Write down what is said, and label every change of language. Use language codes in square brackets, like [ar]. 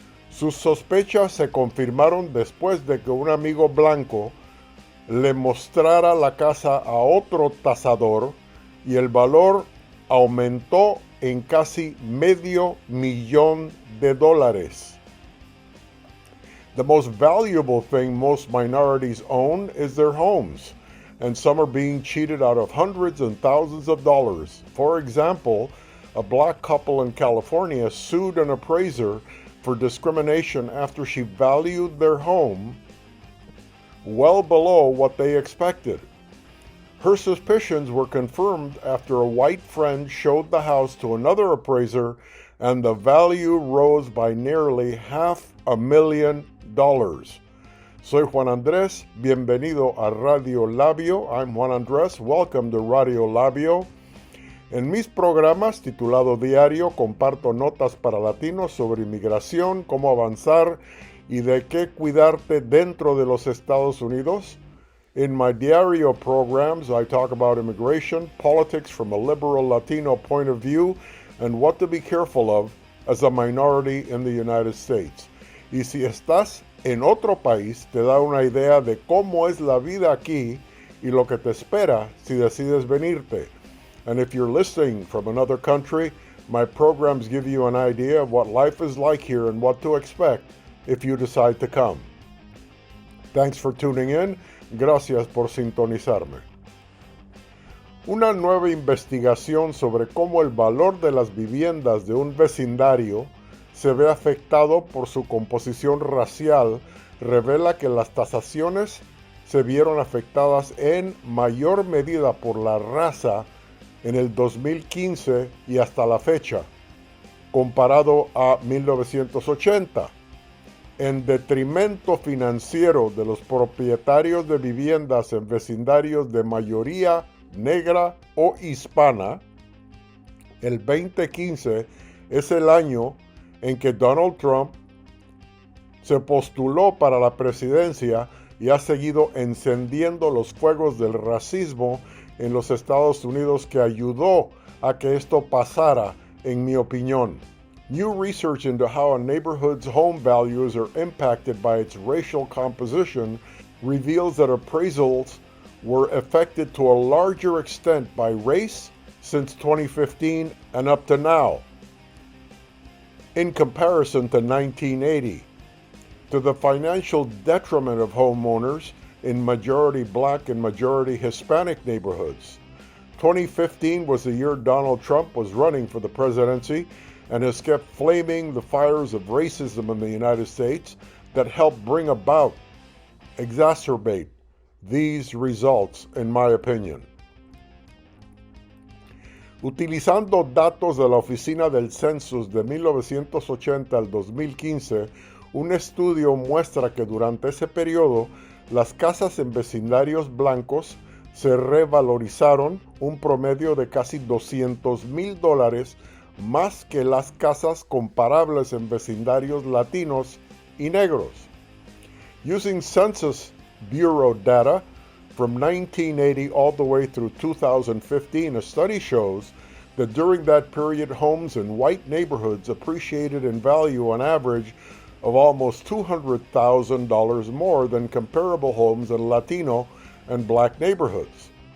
[es] Sus sospechas se confirmaron después de que un amigo blanco le mostrara la casa a otro tasador y el valor aumentó en casi $500,000. [en] The most valuable thing most minorities own is their homes, and some are being cheated out of hundreds and thousands of dollars. For example, a black couple in California sued an appraiser for discrimination after she valued their home well below what they expected. Her suspicions were confirmed after a white friend showed the house to another appraiser, and the value rose by nearly $500,000. [es] Soy Juan Andrés, bienvenido a Radio Labio. [en] I'm Juan Andrés, welcome to Radio Labio. [es] En mis programas titulado Diario comparto notas para latinos sobre inmigración, cómo avanzar y de qué cuidarte dentro de los Estados Unidos. [en] In my Diario programs, I talk about immigration, politics from a liberal Latino point of view, and what to be careful of as a minority in the United States. [es] Y si estás en otro país, te da una idea de cómo es la vida aquí y lo que te espera si decides venirte. [en] And if you're listening from another country, my programs give you an idea of what life is like here and what to expect if you decide to come. Thanks for tuning in. [es] Gracias por sintonizarme. Una nueva investigación sobre cómo el valor de las viviendas de un vecindario se ve afectado por su composición racial revela que las tasaciones se vieron afectadas en mayor medida por la raza en el 2015 y hasta la fecha, comparado a 1980, en detrimento financiero de los propietarios de viviendas en vecindarios de mayoría negra o hispana. El 2015 es el año en que Donald Trump se postuló para la presidencia y ha seguido encendiendo los fuegos del racismo en los Estados Unidos, que ayudó a que esto pasara, en mi opinión. [en] New research into how a neighborhood's home values are impacted by its racial composition reveals that appraisals were affected to a larger extent by race since 2015 and up to now, in comparison to 1980, to the financial detriment of homeowners in majority black and majority Hispanic neighborhoods. 2015 was the year Donald Trump was running for the presidency and has kept flaming the fires of racism in the United States that helped bring about, exacerbate these results, in my opinion. [es] Utilizando datos de la Oficina del Census de 1980 al 2015, un estudio muestra que durante ese periodo las casas en vecindarios blancos se revalorizaron un promedio de casi $200,000 más que las casas comparables en vecindarios latinos y negros. [en] Using Census Bureau data from 1980 all the way through 2015, a study shows that during that period, homes in white neighborhoods appreciated in value on average of almost $200,000 more than comparable homes in Latino and black neighborhoods.